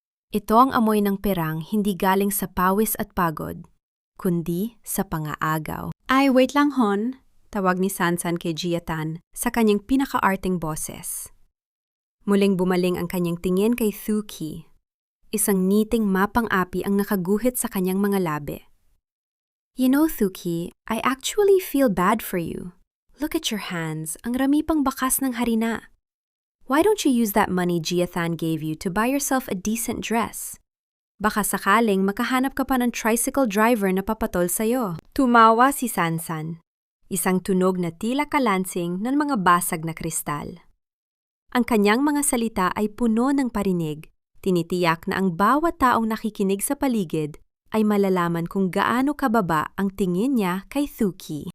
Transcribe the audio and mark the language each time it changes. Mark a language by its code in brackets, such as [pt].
[tl] Ito ang amoy ng perang hindi galing sa pawis at pagod, kundi sa pangaagaw. Ay, wait lang hon, tawag ni Sansan kay Gia-than sa kanyang pinaka-arting boses. Muling bumaling ang kanyang tingin kay Thuki. Isang ngiting mapang-api ang nakaguhit sa kanyang mga labi. [en] You know, Thuki, I actually feel bad for you. Look at your hands, [tl] ang rami pang bakas ng harina. [en] Why don't you use that money Gia-than gave you to buy yourself a decent dress? [tl] Baka sakaling makahanap ka pa ng tricycle driver na papatol sa'yo. Tumawa si Sansan, isang tunog na tila kalansing ng mga basag na kristal. Ang kanyang mga salita ay puno ng parinig, tinitiyak na ang bawat taong nakikinig sa paligid ay malalaman kung gaano kababa ang tingin niya kay Thuki.